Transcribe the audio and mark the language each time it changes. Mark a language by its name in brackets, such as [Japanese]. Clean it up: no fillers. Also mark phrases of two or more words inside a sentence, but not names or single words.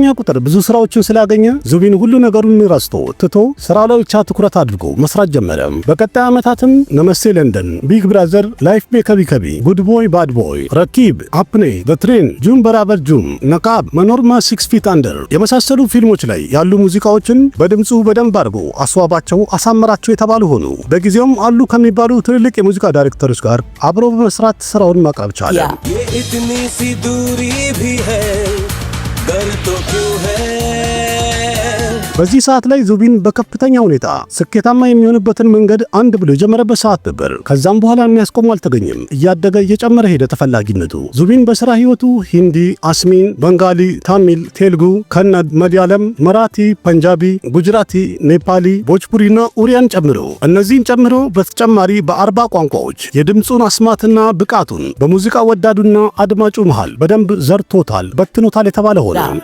[Amharic] ቁጥር ብዙ ስራዎችን ስላገኘ ዙቢን ሁሉ ነገሩን ረስቶ ትቶ ስራ ላይ ብቻ ትኩረት አድርጎ መስራት ጀመረ። በቀጣይ ዓመታትም ነመስቴ ለንደን፣ ቢግ ብራዘር፣ ላይፍ ቤ ከቢ ከቢ፣ ጉድ ቦይ ባድ ቦይ፣ ረኪብ፣ አፕኔ፣ ዘ ትሬን፣ ጁም በራበር ጁም፣ ነቃብ፣ መኖርማ፣ 6 ፊት አንደር የመሳሰሉ ፊልሞች ላይ ያሉ ሙዚቃዎችን በድምፁ በደንብ አድርጎ አስዋባቸው፣ አሳመራቸው የተባሉ ሆኑ። በጊዜውም አሉ ከሚባሉ ትልልቅ የሙዚቃ ዳይሬክተሮች ጋር አብሮ በመስራት ስራውን ማቅረብ ቻለ። [Hindi] इतनी सी दूरी भी है डर तो क्यों है [Amharic] በዚህ ሰዓት ላይ ዙቢን በከፍተኛ ሁኔታ ስኬታማ የሚሆንበትን መንገድ አንድ ብሎ የጀመረበት ሰዓት ነበር። ከዛም በኋላ የሚያስቆመው አልተገኘም። እያደገ እየጨመረ ሄደ ተፈላጊነቱ። ዙቢን በስራ ህይወቱ ሂንዲ፣ አስሚን፣ በንጋሊ፣ ታሚል፣ ቴልጉ፣ ከነድ፣ መዲያለም፣ መራቲ፣ ፐንጃቢ፣ ጉጅራቲ፣ ኔፓሊ፣ ቦጅፑሪና ኡሪያን እነዚህን ጨምሮ በተጨማሪ በ40 ቋንቋዎች የድምፁን አስማትና ብቃቱን በሙዚቃ ወዳዱና አድማጩ መሃል በደንብ ዘርቶታል፣ በትኖታል የተባለ ሆነ።